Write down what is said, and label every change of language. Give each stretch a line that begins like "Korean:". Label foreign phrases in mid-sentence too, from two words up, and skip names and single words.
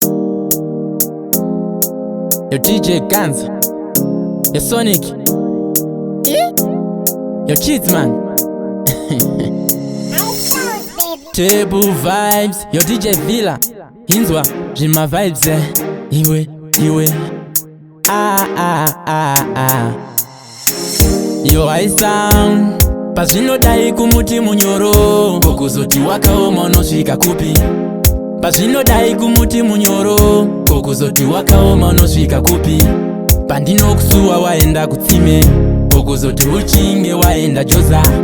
English: Yo, D J Guns. Yo, Sonic. Yo, Kids, man. Table vibes. Yo, D J Villa.
Shona: Inzwa, Jima vibes, eh. Iwe, iwe. Ah, ah, ah, ah. Yo, I sound. Pazvinodai kumuti munyoro. Kokuzoti wakaoma unosvika kupi? Pazvinodai kumuti munyoro. Kokuzoti wakaoma unosvika kupi? Pandinokusuwa waenda kutsime. Kokuzoti uchinge waenda Joza.